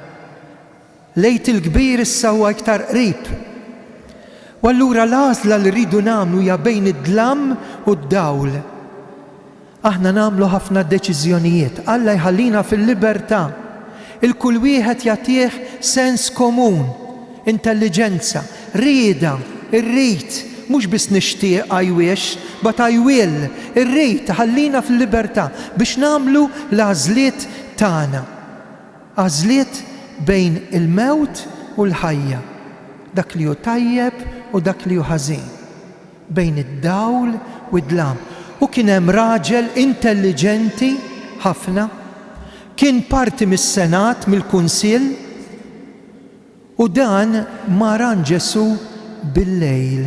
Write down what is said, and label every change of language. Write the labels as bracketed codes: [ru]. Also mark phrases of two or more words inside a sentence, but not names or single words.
[mt] Lejt il-kbir issa huwa iktar qrib. U allura l-għażla li rridu nagħmlu hija bejn id-dlam u d-dawl. Aħna nagħmlu ħafna deċiżjonijiet. Alla jħallina fil-libertà. Il-kull wieħed jagħtih sens komun, intelligenza, rieda, irrid, mhux biss nixtieq [en] I wish, but I will. [mt] Ir-rid ħallina fil-libertà biex nagħmlu l-għażliet tagħna. Għażliet bejn il-mewt u l-ħajja, dak li hu tajjeb u dak li hu ħażin, bejn id-dawl u d-dlam. U kien hemm raġel intelligenti ħafna, kien parti mis-Senat, mill-Kunsill, u dan maran Ġesu bil-lejl.